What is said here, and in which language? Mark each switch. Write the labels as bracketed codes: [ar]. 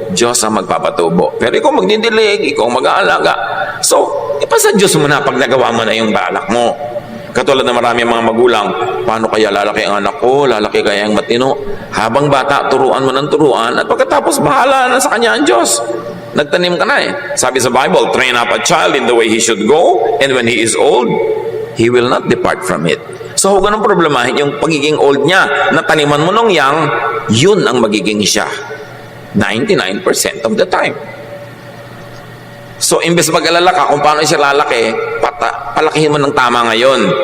[tl] Diyos ang magpapatubo. Pero ikaw magdidilig, ikaw mag-aalaga. So, ipasa Diyos mo na pag nagawa mo na yung balak mo. Katulad na marami mga magulang, paano kaya lalaki ang anak ko, lalaki kaya ang matino? Habang bata, turuan mo ng turuan, at pagkatapos bahala na sa kanya ang Diyos. Nagtanim ka na eh. Sabi sa [en] Bible, train up a child in the way he should go, and when he is old, he will not depart from it. [tl] So huwag ganun problemahin yung pagiging old niya. Nataniman mo nung young, yun ang magiging siya. [en] 99% of the time. [tl] So, imbes mag-alala ka kung paano siya lalaki, palakihin mo ng tama ngayon.